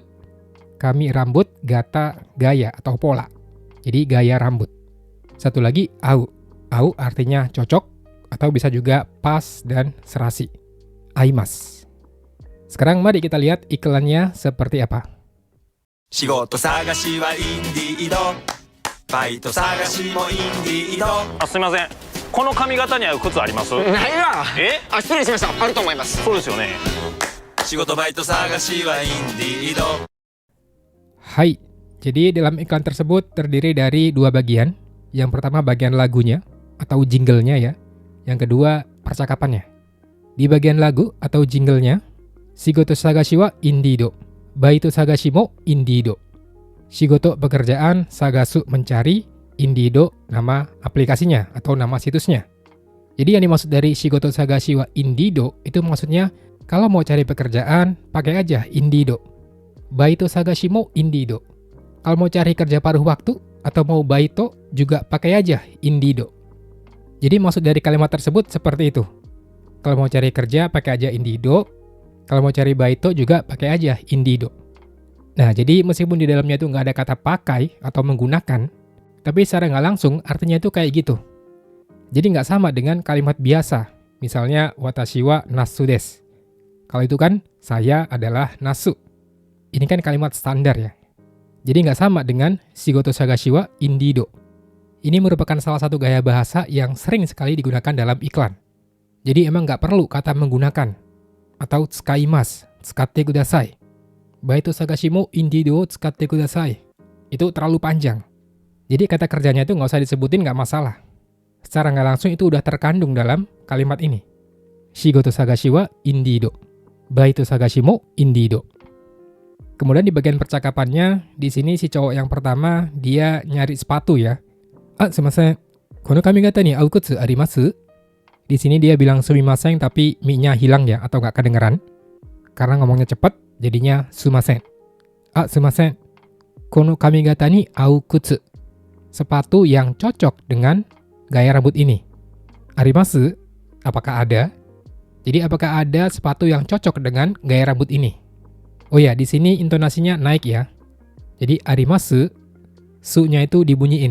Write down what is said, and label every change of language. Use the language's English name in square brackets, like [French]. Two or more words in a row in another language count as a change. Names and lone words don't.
[Indonesian] Kami rambut, gata gaya atau pola. Jadi gaya rambut. Satu lagi, au. Au artinya cocok, atau bisa juga pas dan serasi. Aimas. Sekarang mari kita lihat iklannya seperti apa. [Japanese] 仕事探しはインディードバイト探しもインディードすみません、この髪型に合う靴あります？ないわ。失礼しました。あると思います。そうですよね。仕事バイト探しはインディード [Indonesian] Hai, jadi dalam iklan tersebut terdiri dari 2 bagian. Yang pertama bagian lagunya atau jinglenya ya. Yang kedua percakapannya. Di bagian lagu atau jinglenya, [Japanese] 仕事探しはインディード、バイト探しもインディード. [Indonesian] Shigoto pekerjaan, sagasu mencari, Indeed nama aplikasinya atau nama situsnya. Jadi yang dimaksud dari [Japanese] 仕事探しはインディード [Indonesian] itu maksudnya kalau mau cari pekerjaan pakai aja Indeed. [Japanese] バイト探しもインディード. [Indonesian] Kalau mau cari kerja paruh waktu atau mau baito juga pakai aja Indeed. Jadi maksud dari kalimat tersebut seperti itu. Kalau mau cari kerja pakai aja Indeed. Kalau mau cari baito juga pakai aja Indeed. Nah, jadi meskipun di dalamnya itu nggak ada kata pakai atau menggunakan, tapi secara nggak langsung artinya itu kayak gitu. Jadi nggak sama dengan kalimat biasa. Misalnya [Japanese] 私はなすです. [Indonesian] Kalau itu kan saya adalah nasu. Ini kan kalimat standar ya. Jadi nggak sama dengan [Japanese] 仕事探しはインディード. [Indonesian] Ini merupakan salah satu gaya bahasa yang sering sekali digunakan dalam iklan. Jadi emang nggak perlu kata menggunakan. [Japanese] Atau 使います、使ってください. バイト探しもインディードを使ってください. [Indonesian] Itu terlalu panjang. Jadi kata kerjanya itu nggak usah disebutin, nggak masalah. Secara nggak langsung itu udah terkandung dalam kalimat ini. [Japanese] 仕事探しはインディード。バイト探しもインディード. [Indonesian] Kemudian di bagian percakapannya, di sini si cowok yang pertama dia nyari sepatu ya. [Japanese] すみません、この髪型に合う靴あります? [Indonesian] Di sini dia bilang sumimasen tapi mi-nya hilang ya atau nggak kedengeran. Karena ngomongnya cepat, jadinya sumimasen. Sumimasen, [Japanese] この髪型に合う靴? [Indonesian] Sepatu yang cocok dengan gaya rambut ini. Arimasu? Apakah ada? Jadi apakah ada sepatu yang cocok dengan gaya rambut ini? Oh ya, di sini intonasinya naik ya. Jadi arimasu, su-nya itu dibunyiin.